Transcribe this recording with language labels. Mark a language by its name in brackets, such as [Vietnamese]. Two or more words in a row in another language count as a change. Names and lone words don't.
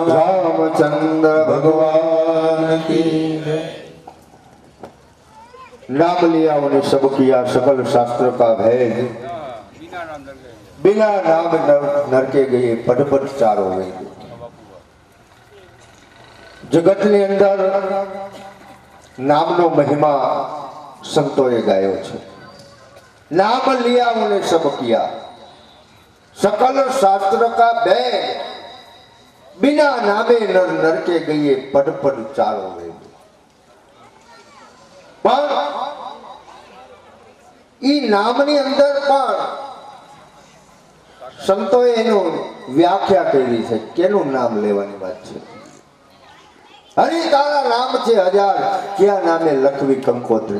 [Hindi] रामचंद्र भगवान की नाम लिया उन्हें सब किया सकल शास्त्र का भेद बिना नाम नरके गए पट पट चारो वेद. [Gujarati] जगत ની અંદર નામનો મહિમા સંતોએ ગાયો છે. [Hindi] नाम लिया उन्हें सब किया सकल शास्त्र का भेद बिना नामे नर नरके गए पट पट चारो वेद. [Gujarati] પણ ઈ નામની અંદર પણ સંતોએ એનું વ્યાખ્યા કરી છે. કેનું નામ લેવાની વાત છે? હરિ તારા નામ છે હજાર, ક્યાં નામે લખવી કંકોત્રી.